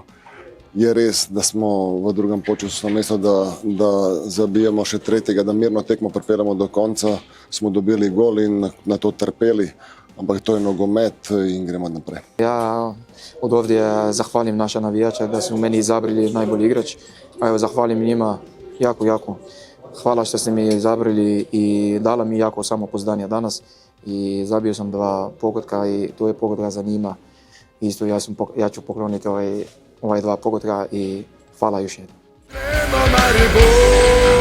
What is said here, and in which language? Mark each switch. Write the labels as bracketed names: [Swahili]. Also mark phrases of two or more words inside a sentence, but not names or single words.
[Slovenian] Je res, da smo v drugem polčasu namesto, da zabijemo še tretjega, da mirno tekmo pripeljemo do konca, smo dobili gol in na to trpeli. ampak to je nogomet in gremo naprej. [Croatian] Ja od ovdje zahvalim naša navijača da su meni izabrali najbolji igrač. A evo zahvalim njima jako. Hvala što ste mi izabrali i dala mi jako samopouzdanje danas. I zabio sam 2 pogotka i to je pogotka za njima. Isto ja ću pokloniti ovaj 2 pogotka i hvala još jednom.